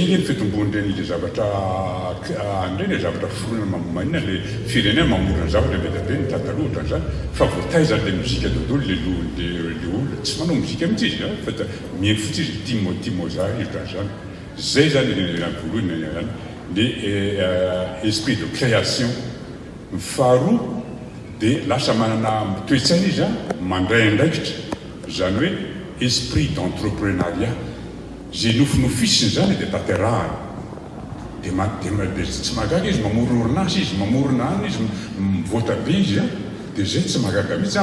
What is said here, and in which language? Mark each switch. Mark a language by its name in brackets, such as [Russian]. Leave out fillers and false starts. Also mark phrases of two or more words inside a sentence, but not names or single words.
[Malagasy] ny fitombon'ireny le zavatra an'ireny zavatra foronana manina le firenena mamorona zavatra be dabe ny tantaloha ohatran'izany fa voataizany le mozika dodolo le olona tsy manao mozika mihitsy izy fa mihaino fotsy izy tia Mozart izy ohatran'izany zay zany voalohany zany le [French] esprit de création [Malagasy] ny faharoa dia lasa manana toe-tsaina izy a mandray andraikitra zany hoe [French] esprit d'entrepreneuriat [Malagasy] zay nofinofisiny zany dia tanterahany dia tsy magaga izy mamorona orinasa izy mamorona any izy mivoatra be izy a dia zay tsy magaga mihitsy